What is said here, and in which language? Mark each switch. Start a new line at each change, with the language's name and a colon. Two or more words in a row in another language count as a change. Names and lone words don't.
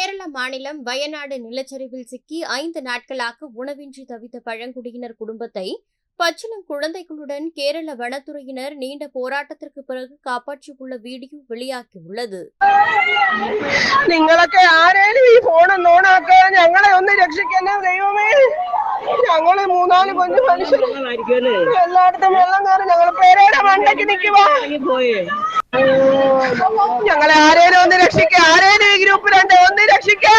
Tamil: மாநிலம் வயநாடு நிலச்சரிவில் சிக்கி 5 நாட்களாக உணவின்றி தவித்த பழங்குடியினர் குடும்பத்தை பச்சிளம் குழந்தைகளுடன் கேரள வனத்துறையினர் நீண்ட போராட்டத்திற்கு பிறகு காப்பாற்றியுள்ள வீடியோ வெளியாகியுள்ளது.
Malayalam: നിങ്ങളൊക്കെ ആരേലും ഈ ഫോൺ ഓണാക്കുക, ഞങ്ങളെ ഒന്ന് രക്ഷിക്കണേ ദൈവമേ. ഞങ്ങള് 3-4 കുഞ്ഞു മനുഷ്യർ എല്ലായിടത്തും വെള്ളം കയറി ഞങ്ങൾ പേരയുടെ മണ്ടയ്ക്ക് നിൽക്കുവാ. ഞങ്ങളെ ആരേലും ഒന്ന് രക്ഷിക്കുക, ആരേലും ഈ ഗ്രൂപ്പിലുണ്ട് ഒന്ന് രക്ഷിക്കുക.